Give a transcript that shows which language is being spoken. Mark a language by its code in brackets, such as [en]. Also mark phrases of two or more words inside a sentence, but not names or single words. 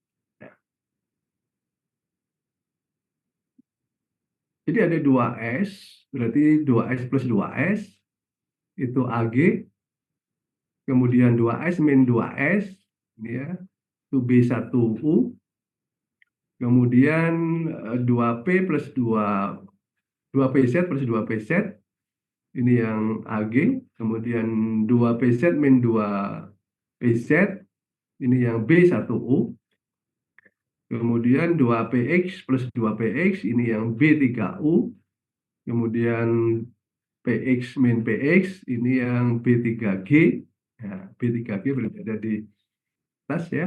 [id] Jadi ada 2s, berarti 2s plus 2s itu Ag, kemudian 2s min 2s ini ya, itu B1U, kemudian 2p plus 2pz plus 2pz ini yang Ag, kemudian 2pz min 2pz ini yang B1U, kemudian 2px plus 2px ini yang B3U, kemudian px min px ini yang B3G. Ya, B3G berarti ada di atas ya.